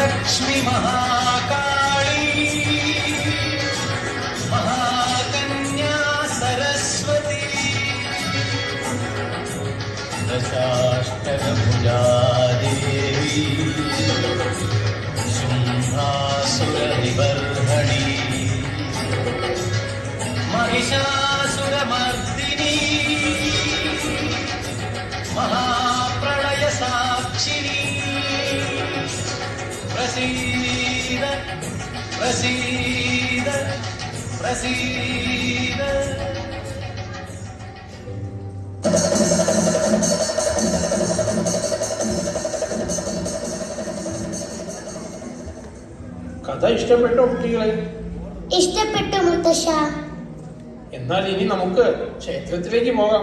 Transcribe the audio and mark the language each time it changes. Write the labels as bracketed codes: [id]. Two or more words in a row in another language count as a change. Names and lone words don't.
[sa] ലക്ഷ്മി മഹാകാളി മഹാകന്യാ സരസ്വതി ദശാഷ്ടകഭുജാദേവി ശുംഭാസുരനിബർഹണി महिषासुरमर्दिनी महाप्रलय साक्षिणी प्रसीद प्रसीद प्रसीद [ml] കഥ ഇഷ്ടപ്പെട്ടോ കുട്ടികളെ? ഇഷ്ടപ്പെട്ടു മുത്തശ്ശ. എന്നാൽ ഇനി നമുക്ക് ക്ഷേത്രത്തിലേക്ക് പോകാം.